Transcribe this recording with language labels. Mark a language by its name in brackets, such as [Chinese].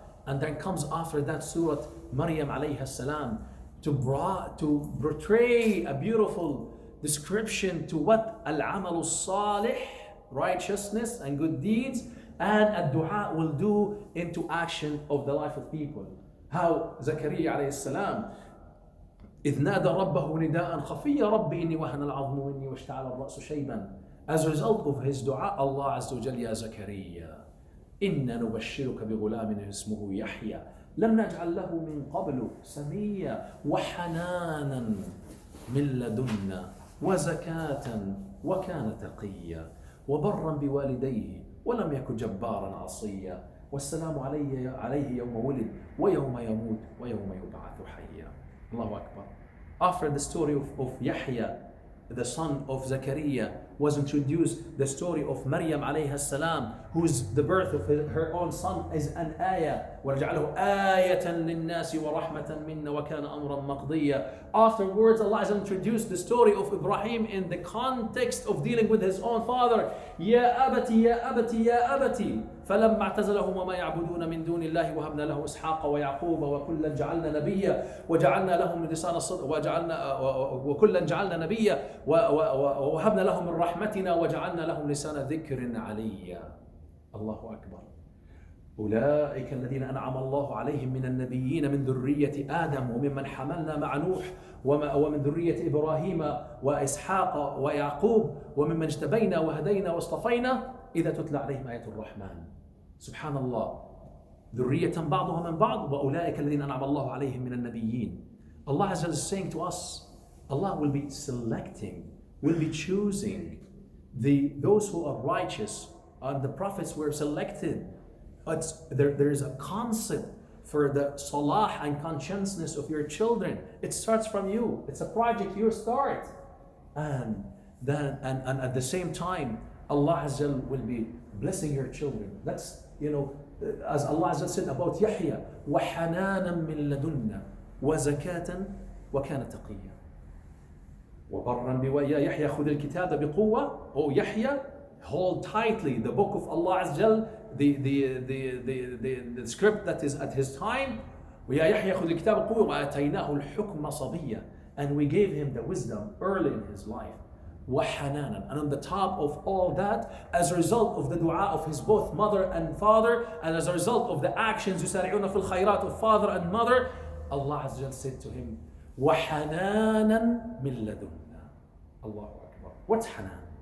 [English] And then comes after that Surah Maryam alayhi salam to portray a beautiful description to what al-amalu salih, righteousness and good deeds, and a dua will do into action of the life of people. How Zakaria alayhi salam, [Arabic] إذ نادى ربه نداء خفيا رب إني وهن العظم مني واشتعل الرأس شيبا. [English] As a result of his dua, Allah Azza wa Jalla, Ya Zakaria, [Arabic] إنا نبشرك بغلام اسمه يحيى لم نجعل له من قبل سميا وحنانا من لدنا وزكاة وكان تقيا وبرا بوالديه ولم يكن جبارا عصيا والسلام عليه يوم ولد ويوم يموت ويوم يبعث حيا. Allahu Akbar. [English] After the story of Yahya, the son of Zakaria, was introduced, the story of Maryam alayha salam, whose the birth of her own son is an ayah. [Arabic] وَنَجْعَلَهُ آيَةً لِلنَّاسِ وَرَحْمَةً مِنَّا وَكَانَ أَمْرًا مَقْضِيًّا. [English] Afterwards, Allah has introduced the story of Ibrahim in the context of dealing with his own father. [Arabic] يَا أَبَتِ يَا أَبَتِ يَا أَبَتِ فَلَمَّا اعْتَزَلَهُمْ وَمَا يَعْبُدُونَ مِن دُونِ اللَّهِ وَهَبْنَا لَهُ إِسْحَاقَ وَيَعْقُوبَ وَكُلًّا جَعَلْنَا نَبِيًّا وَجَعَلْنَا لَهُم لِسَانَ الصِّدْقِ وَكُلًّا جَعَلْنَا نَبِيًّا وَوَهَبْنَا لَهُم مِّن رَّحْمَتِنَا وَجَعَلْنَا لَهُم لِسَانَ ذِكْرٍ عَلِيًّا. Allahu Akbar. أولئك الذين أنعم الله عليهم من النبيين من ذرية آدم وممن حملنا مع نوح ومن ذرية إبراهيم وإسحاق ويعقوب وممن اجتبينا وهدينا واصطفينا إذا تتلى عليهم آيات الرحمن. سبحان الله. ذرية بعضها من بعض وأولئك الذين أنعم الله عليهم من النبيين. [English] Allah is saying to us, Allah will be selecting, will be choosing those who are righteous, and the prophets were selected. There is a concept for the salah and consciousness of your children. It starts from you. It's a project you start. And at the same time, Allah Azza will be blessing your children. That's, as Allah Azza said about Yahya, [Arabic] وَحَنَانًا مِن لَدُنَّا وَزَكَاةً وَكَانَ تَقِيًّا وَبَرًّا بِوَالِدَيْهِ يَحْيَى خُذِ الْكِتَابَ بِقُوَّةٍ. [English] Oh Yahya, hold tightly the book of Allah Azza, the script that is at his time. [Arabic] وَيَا يَحْيَى خُذِ الْكِتَابَ بِقُوَّةٍ وَآتَيْنَاهُ الْحُكْمَ صَبِيًّا. [English] And we gave him the wisdom early in his life. [Arabic] وَحَنَانًا. [English] And on the top of all that, as a result of the dua of his both mother and father, and as a result of the actions [Arabic] يُسَارِعُونَ فِي الْخَيْرَاتِ [English] of father and mother, Allah Azza said to him, [Arabic] وَحَنَانًا مِن لَدُنَّا. [English] Allahu Akbar. What's Hanan?